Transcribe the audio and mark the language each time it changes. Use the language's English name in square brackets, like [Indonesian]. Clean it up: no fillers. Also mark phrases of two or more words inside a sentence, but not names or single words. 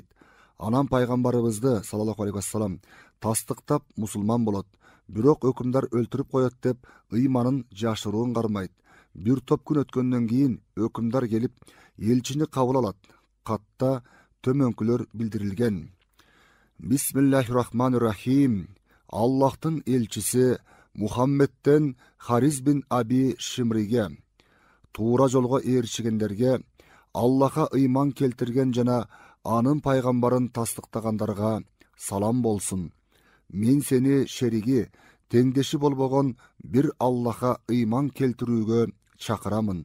[Kyrgyz] Анан пайгамбарыбызды [Arabic] صلى الله عليه وسلم [Kyrgyz] тастыктап мусулман болот. Бирок өкүмдар өлтүрүп коет деп ыйманын жашыруун кармайт. Бир топ күн өткөндөн кийин өкүмдар келип элчини кабыл алат. Катта төмөнкүлөр билдирилген. [Arabic] بسم الله الرحمن الرحيم. [Kyrgyz] Аллахтын элчиси Мухаммедтен Хариз бин Аби Шимриге, туура жолго ээрчигендерге, Аллаха ыйман келтирген жана анын пайгамбарын тастыктагандарга салам болсун. Мен сени шериги, теңдеши болбогон бир Аллаха ыйман келтирүүгө чакырамын.